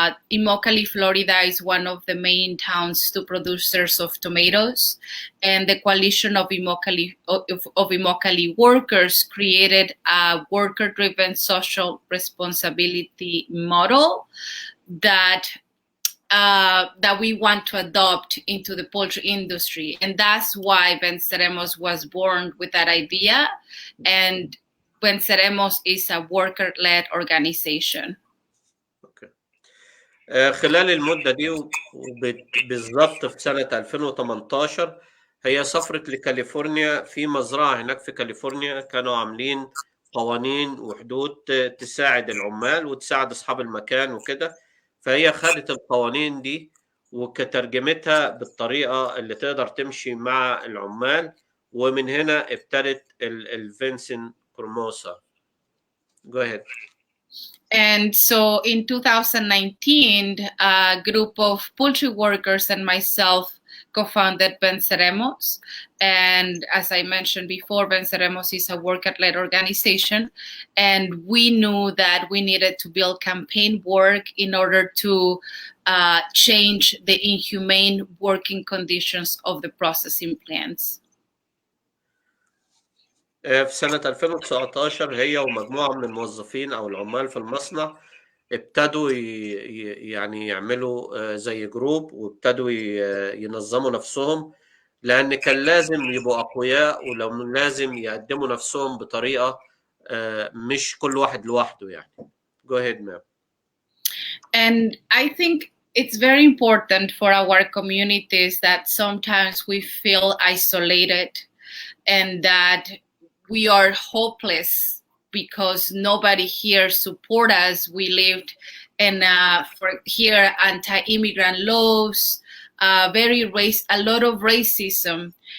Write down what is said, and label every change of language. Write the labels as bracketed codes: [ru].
[en] Immokalee, Florida is one of the main towns to producers of tomatoes, and the coalition of Immokalee workers created a worker-driven social responsibility model that we want to adopt into the poultry industry. And that's why Venceremos was born with that idea. And Venceremos is a worker-led organization. Okay. [ar] خلال المدة دي بالضبط في سنة 2018 هي سافرت لكاليفورنيا، في مزرعة هناك في كاليفورنيا كانوا عاملين قوانين وحدود تساعد العمال وتساعد أصحاب المكان وكده. فهي خدت القوانين دي وكترجمتها بالطريقة اللي تقدر تمشي مع العمال، ومن هنا ابتدت الفينسن كروموسا. [en] Go ahead. And so in 2019, a group of poultry workers and myself co-founded Venceremos. And as I mentioned before, Venceremos is a worker-led organization. And we knew that we needed to build campaign work in order to change the inhumane working conditions of the processing plants. [ar] في سنة 2019 هي ومجموعة من الموظفين أو العمال في المصنع ابتدوا يعني يعملوا زي جروب، وابتدوا ينظموا نفسهم، لأن كان لازم يبقوا أقوياء، ولو لازم يقدموا نفسهم بطريقة مش كل واحد لوحده يعني. [en] Go ahead, ma'am. And I think it's very important for our communities that sometimes we feel isolated and that we are hopeless because nobody here support us. We lived in for here anti-immigrant laws, a lot of racism.